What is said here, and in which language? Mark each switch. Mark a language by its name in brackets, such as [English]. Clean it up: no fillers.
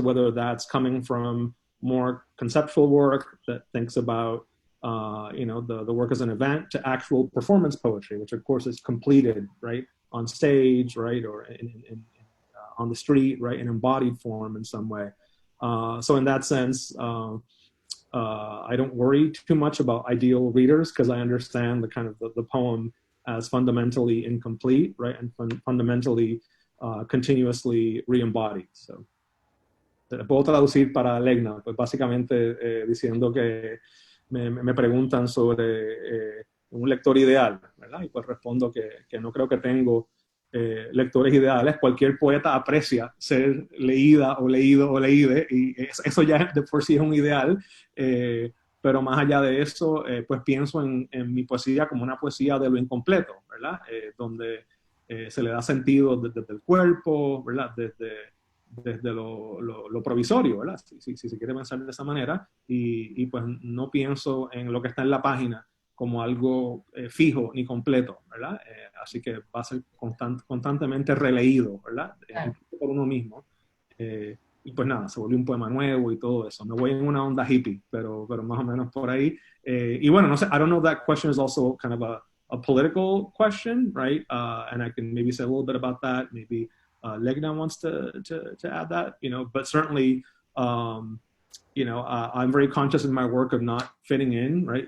[English] So whether that's coming from more conceptual work that thinks about the work as an event, to actual performance poetry, which of course is completed, right, on stage, right, or on the street, right, in embodied form in some way. So in that sense, I don't worry too much about ideal readers, because I understand the kind of the poem as fundamentally incomplete, right, and fundamentally continuously re-embodied. [Spanish] So, puedo traducir para Legna, pues básicamente diciendo que me preguntan sobre un lector ideal, ¿verdad? Y pues respondo que no creo que tengo lectores ideales. Cualquier poeta aprecia ser leída o leído o leíde, y eso ya de por sí es un ideal, pero más allá de eso, pues pienso en mi poesía como una poesía de lo incompleto, ¿verdad? Donde se le da sentido desde el cuerpo, ¿verdad? Desde lo provisorio, ¿verdad? Si se quiere pensar de esa manera, y pues no pienso en lo que está en la página como algo fijo ni completo, ¿verdad? Así que va a ser constantemente releído, ¿verdad? Por uno mismo. Y pues nada, se volvió un poema nuevo y todo eso. Me voy en una onda hippie, pero más o menos por ahí. [English] Y bueno, no sé, I don't know if that question is also kind of a political question, right? And I can maybe say a little bit about that. Maybe Legna wants to add that, you know, but certainly, you know, I'm very conscious in my work of not fitting in, right?